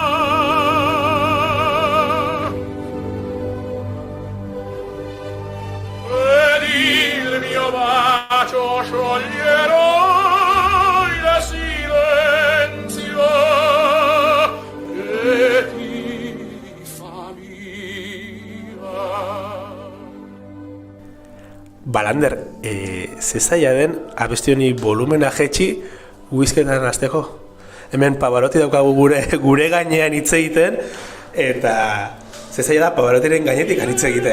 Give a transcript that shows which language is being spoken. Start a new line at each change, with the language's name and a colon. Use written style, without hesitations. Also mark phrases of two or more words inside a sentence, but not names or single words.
Italian: Ed il mio bacio scioglierò il silenzio che ti fa mia.
Basque: Balander, ze zaila den abesti honi volumena jetxi whisketan hasteko. Hemen Pavaroti daukagu gure gainean hitz egiten, eta ze zaila da Pavarotiren gainetik hitz egitea.